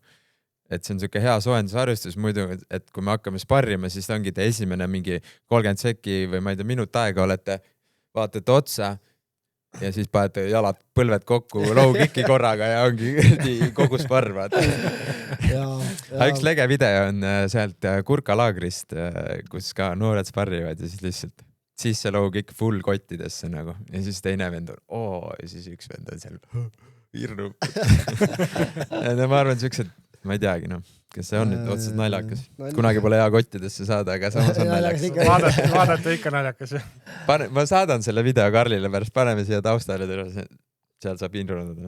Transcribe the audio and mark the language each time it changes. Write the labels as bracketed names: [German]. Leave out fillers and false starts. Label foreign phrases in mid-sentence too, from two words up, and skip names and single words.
[Estonian] Et see on siuke hea soojendusharjustus, muidu, et kui me hakkame sparrima, siis ongi te esimene mingi 30 sekki või ma ei tea, minut aega vaatate otsa ja siis panete jalad põlved kokku [English] low kicki [Estonian] korraga ja ongi kogu sparr. Üks lege video on sealt Kurka laagrist, kus ka noored sparrivad ja siis lihtsalt sisse [English] low kick [Estonian] full kottidesse nagu. Ja siis teine vend on ja siis üks vend on seal hirnub. Ja ma arvan, siuksed, ma ei teagi, kas see on nüüd otseselt naljakas. Kunagi pole hea kottidesse saada, aga samas on naljakas. Vaadata ikka naljakas. Ma saadan selle video Karlile pärast, paneme siia taustale, seal saab inrunud.